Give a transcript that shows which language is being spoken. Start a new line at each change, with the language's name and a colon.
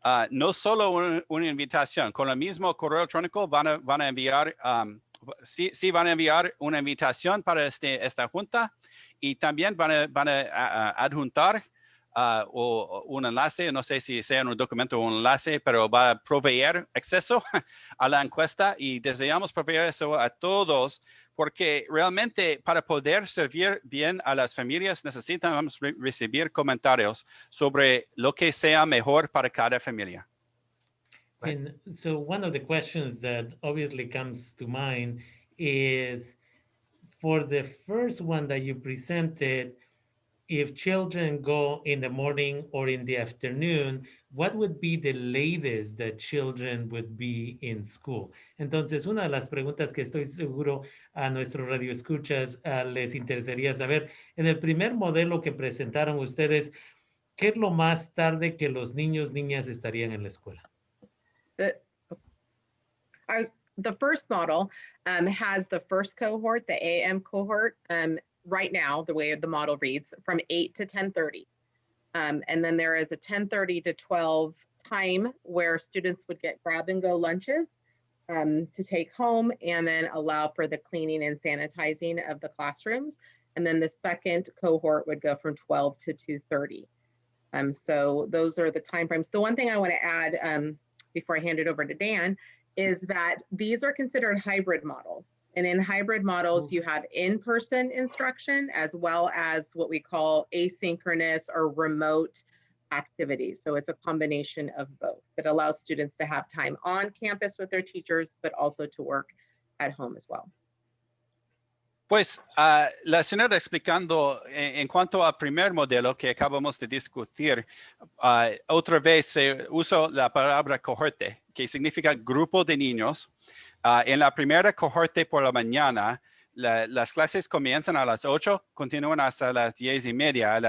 Spanish: no solo una invitación, con el mismo correo electrónico van a enviar, sí van a enviar una invitación para esta junta y también van a adjuntar o un enlace, no sé si sea un documento o un enlace, pero va a proveer acceso a la encuesta y deseamos proveer eso a todos porque realmente para poder servir bien a las familias necesitamos recibir comentarios sobre lo que sea mejor para cada familia.
English: And so one of the questions that obviously comes to mind is for the first one that you presented, if children go in the morning or in the afternoon, what would be the latest that children would be in school?
Spanish: Entonces, una de las preguntas que estoy seguro a nuestros radioescuchas les interesaría saber, en el primer modelo que presentaron ustedes, ¿qué es lo más tarde que los niños, niñas estarían en la escuela?
English: The first model has the first cohort, the AM cohort, right now, the way the model reads, from 8 to 10:30. And then there is a 10:30 to 12 time where students would get grab and go lunches to take home and then allow for the cleaning and sanitizing of the classrooms. And then the second cohort would go from 12 to 2:30. So those are the timeframes. The one thing I want to add before I hand it over to Dan is that these are considered hybrid models. And in hybrid models, you have in-person instruction as well as what we call asynchronous or remote activities. So it's a combination of both that allows students to have time on campus with their teachers, but also to work at home as well.
Spanish: Pues la señora explicando en cuanto al primer modelo que acabamos de discutir, otra vez se usó la palabra cohorte, que significa grupo de niños. En la primera cohorte por la mañana, las clases comienzan a las 8, continúan hasta las 10:30.